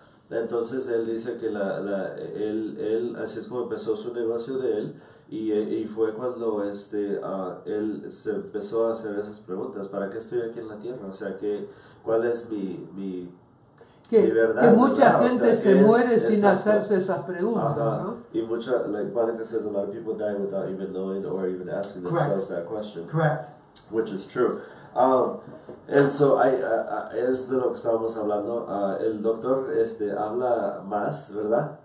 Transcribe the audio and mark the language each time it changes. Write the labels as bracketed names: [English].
[Spanish] Entonces él dice que él así es como empezó su negocio de él. Y fue cuando él se empezó a hacer esas preguntas. ¿Para qué estoy aquí en la tierra? O sea, ¿cuál es mi verdad? Que mucha gente se muere sin hacerse esas preguntas, ¿no? [English] Y like Monica says, a lot of people die without even knowing or even asking themselves that question. Correct. Which is true. And so [Spanish] es de lo que estábamos hablando. El doctor habla más, ¿verdad?